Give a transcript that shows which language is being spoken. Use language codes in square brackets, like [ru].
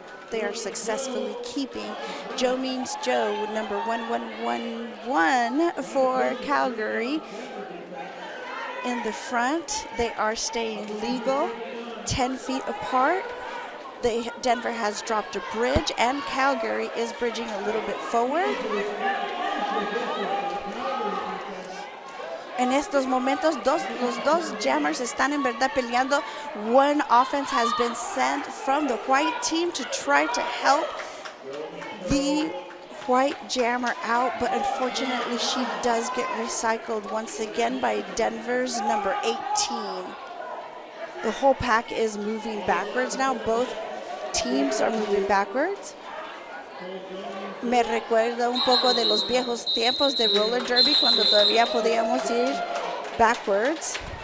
[en] They are successfully keeping Joe Means Joe, number 1111 for Calgary, in the front. They are staying legal, 10 feet apart. Denver has dropped a bridge, and Calgary is bridging a little bit forward. [es] En estos momentos, los dos jammers están en verdad peleando. [en] One offense has been sent from the white team to try to help the white jammer out, but unfortunately she does get recycled once again by Denver's number 18. The whole pack is moving backwards now. Both teams are moving backwards. [es] Me recuerda un poco de los viejos tiempos de roller derby cuando todavía podíamos ir backwards.